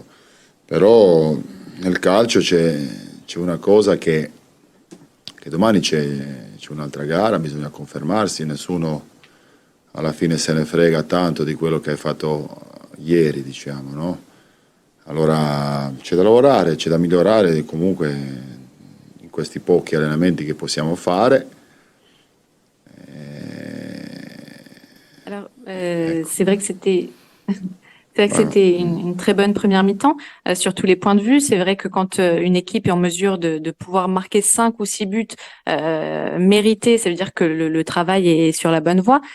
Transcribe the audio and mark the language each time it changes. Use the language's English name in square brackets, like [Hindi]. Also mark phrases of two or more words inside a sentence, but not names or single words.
[Italian] Però nel calcio c'è una cosa che domani c'è un'altra gara, bisogna confermarsi, nessuno alla fine se ne frega tanto di quello che hai fatto ieri, diciamo, no? Allora c'è da lavorare, c'è da migliorare comunque in questi pochi allenamenti che possiamo fare. [French] Alors, c'est vrai que c'était une très bonne première mi-temps sur tous les points de vue. C'est vrai que quand une équipe est en mesure de pouvoir marquer 5 ou 6 buts mérités, ça veut dire que le travail est sur la bonne voie.